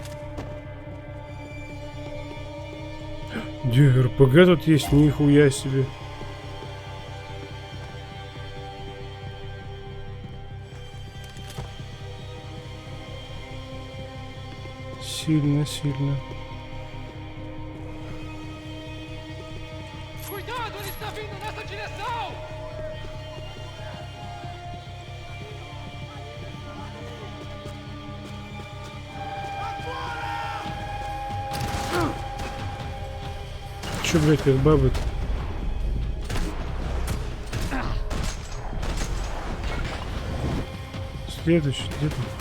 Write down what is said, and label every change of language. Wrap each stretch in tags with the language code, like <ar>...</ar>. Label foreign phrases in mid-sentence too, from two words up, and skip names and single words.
<ru>Где РПГ тут есть? Нихуя себе. Сильно, сильно.</ru> <pt>Cuidado, ele está vindo nessa direção!</pt> <ru>Че, блядь, как бабы-то? Следующий, где-то.</ru>